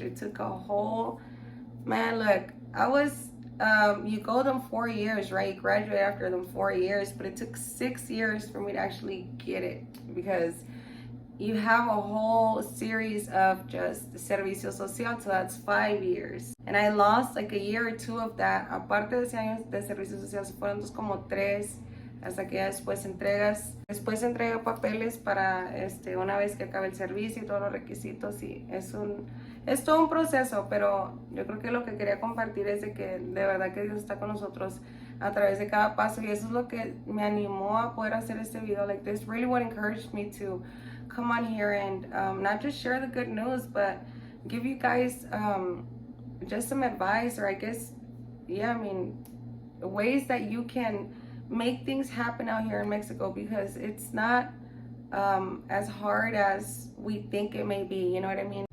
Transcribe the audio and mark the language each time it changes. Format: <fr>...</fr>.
<en>It took a whole, look, I was, you go them 4 years, right? You graduate after them 4 years, but it took 6 years for me to actually get it, because you have a whole series of just servicio social, so that's 5 years. And I lost like a year or 2 of that.</en> <es>Aparte de ese año de servicio social, fueron como 3, hasta que ya después entrega papeles para una vez que acabe el servicio y todos los requisitos, y es todo un proceso. Pero yo creo que lo que quería compartir es de que de verdad que Dios está con nosotros a través de cada paso, y eso es lo que me animó a poder hacer este video.</es> <en>Like, this really what encouraged me to come on here and not just share the good news, but give you guys just some advice, or I guess, yeah, I mean, ways that you can make things happen out here in Mexico, because it's not as hard as we think it may be, you know what I mean?</en>